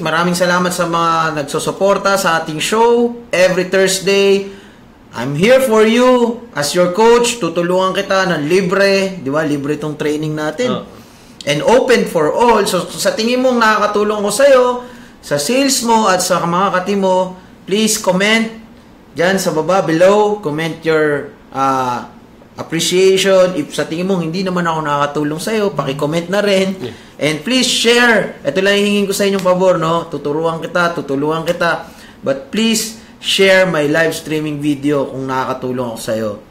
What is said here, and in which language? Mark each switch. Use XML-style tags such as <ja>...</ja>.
<tl>Maraming salamat sa mga nagsusuporta sa ating show</tl> <en>every Thursday. I'm here for you as your coach.</en> <tl>Tutulungan kita ng libre, di ba? Libre tong training natin.</tl> <en>And open for all.</en> <tl>So sa tingin mong nakakatulong ko sa'yo, sa sales mo at sa mga kati mo, please comment dyan sa baba below.</tl> <en>Comment your appreciation.</en> <tl>If sa tingin mong hindi naman ako nakakatulong sa'yo, paki-comment na rin.</tl> <en>And please share.</en> <tl>Ito lang hihingin ko sa inyong pabor, no? Tutulungan kita.</tl> <en>But please share my live streaming video</en> <tl>kung nakakatulong ako sa'yo.</tl>